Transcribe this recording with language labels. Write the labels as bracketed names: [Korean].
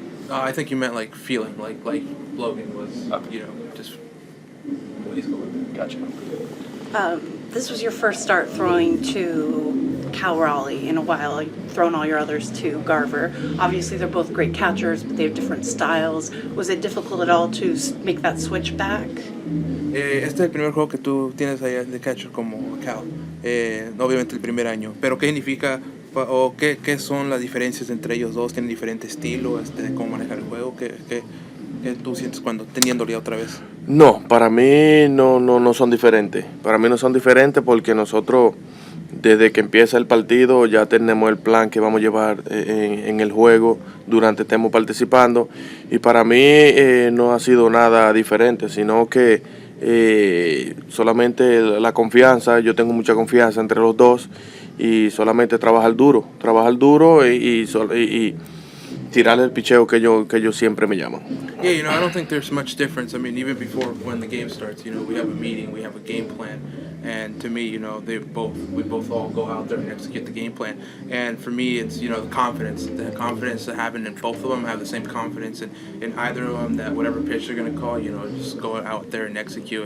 [English] I think you meant like feeling, like Logan was, just what he's going through. Gotcha. This was your first start throwing to Cal Raleigh in a while. You've thrown all your others to Garver. Obviously, they're both great catchers, but they have different styles. Was it difficult at all to make that switch back? [Spanish] Este es el primer juego que tú tienes allá de catcher como Cal, obviamente el primer año. Pero ¿qué significa o qué son las diferencias entre ellos dos? ¿Tienen diferente estilo de cómo manejar el juego? ¿Qué tú sientes cuando teniéndole otra vez? No, para mí no son diferentes. Para mí no son diferentes porque nosotros, desde que empieza el partido, ya tenemos el plan que vamos a llevar en el juego durante estemos participando. Y para mí no ha sido nada diferente, sino que solamente la confianza. Yo tengo mucha confianza entre los dos, y solamente trabajar duro y tirar el picheo que ellos siempre me llaman. [English] Yeah, I don't think there's much difference. I mean, even before when the game starts, we have a meeting, we have a game plan, and to me, we both all go out there and execute the game plan. And for me, it's the confidence that having in both of them, have the same confidence in either of them, that whatever pitch they're gonna call, just go out there and execute.